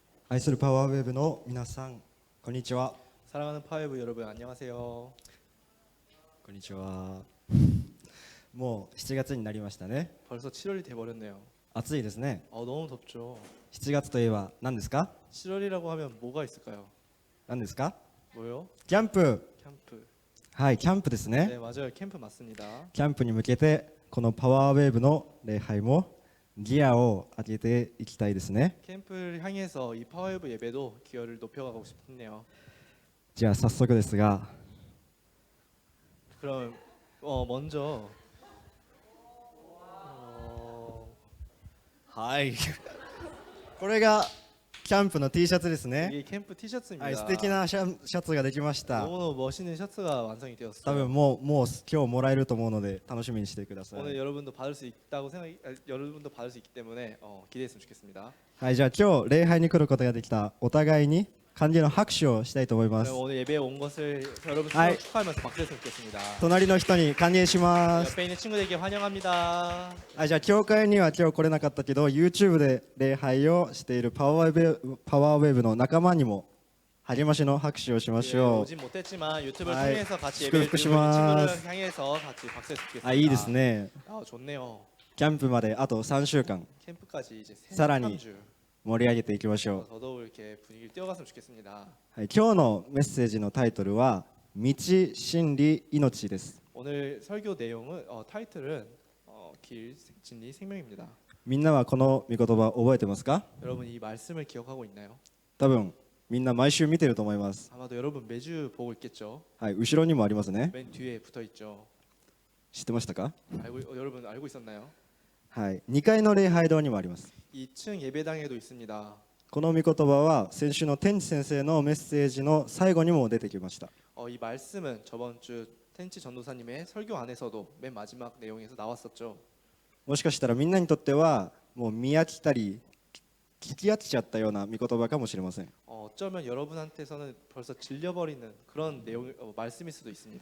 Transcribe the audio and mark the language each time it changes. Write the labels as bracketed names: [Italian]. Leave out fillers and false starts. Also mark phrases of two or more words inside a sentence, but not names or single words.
[Japanese] 愛するパワーウェーブの皆さん、こんにちは。 [Korean] 사랑하는 파웨브 여러분 안녕하세요. [Japanese] こんにちは。もう7月になりましたね。 [Korean] 벌써 7월이 돼버렸네요. [Japanese] 暑いですね。 [Korean] 너무 덥죠. [Japanese] 7 月といえば何ですか？ [Korean] 7월이라고 하면 뭐가 있을까요? [Japanese] 何ですか？ [Korean] 뭐요? [Japanese] キャンプ。 [Korean] 캠프. [Japanese] はい、キャンプですね。 [Korean] 네 맞아요. 캠프 맞습니다. [Japanese] キャンプに向けてこのパワーウェーブの礼拝もギアを上げていきたいですね。 [Korean] 캠프를 향해서 이 파웨브 예배도 기여를 높여가고 싶네요. [Japanese] じゃあ早速ですが、 [Korean] 그럼 먼저 [Japanese] はい、これがキャンプの T シャツですね。 [Korean] 이게 캠프 티셔츠입니다. [Japanese] はい、素敵なシャツができました。 [Korean] 너무너무 멋있는 셔츠가 완성이 [Japanese] 多 [Korean] 되었어요. [Japanese] 分もう今日もらえると思うので楽しみにしてください。 [Korean] 오늘 여러분도 받을 수 있다고 여러분도 받을 수 있기 때문에 기대했으면 좋겠습니다. [Japanese] はい、じゃあ今日礼拝に来ることができたお互いに歓迎の拍手をしたいと思います。 [Korean] 그럼 오늘 예배에 온 것을 여러분 아이. 축하하면서 박수했으면 좋겠습니다. [Japanese] 隣の人に歓迎します。 [Korean] 옆에 있는 친구들에게 환영합니다. [Japanese] はい、じゃあ教会には今日来れなかったけど YouTube で礼拝をしているパワーウェーブの仲間にも励ましの拍手をしまし [Korean] 예, [Japanese] ょう。 [Korean] 오진 못했지만 유튜브를 아이, 통해서 같이 예배를 드리고 있는 [Japanese] 祝福します. [Korean] 친구를 향해서 같이 박수했으면 좋겠습니다. [Japanese] あ、いいですね。 [Korean] 좋네요. [Japanese] キャンプまであと3週間 [Korean] 캠프까지 이제 사라니. 3주 [Japanese] 盛り上げていきましょう。 [Korean] 더더욱 이렇게 분위기를 띄워갔으면 좋겠습니다. [Japanese] はい、今日のメッセージのタイトルは道、真理、命です。 [Korean] 오늘 설교 내용은 타이틀은 길, 진리, 생명입니다. [Japanese] みんなはこの御言葉覚えてますか？ [Korean] 여러분 이 말씀을 기억하고 있나요? [Japanese] 多分みんな毎週見てると思います。 [Korean] 아마도 여러분 매주 보고 있겠죠. [Japanese] はい、後ろにもありますね。 [Korean] 맨 뒤에 붙어 있죠. [Japanese] 知ってましたか？ [Korean] 여러분 알고 있었나요? [Japanese] はい、2階の礼拝堂にもあります。 [Korean] 2층 예배당에도 있습니다. [Japanese] この御言葉は先週の天地先生のメッセージの最後にも出てきました。 [Korean] 이 말씀은 저번 주 텐치 전도사님의 설교 안에서도 맨 마지막 내용에서 나왔었죠. [Japanese] もしかしたらみんなにとってはもう見飽きたり聞き飽きちゃったような御言葉かもしれません。 [Korean] 어쩌면 여러분한테서는 벌써 질려버리는 그런 내용 말씀일 수도 있습니다.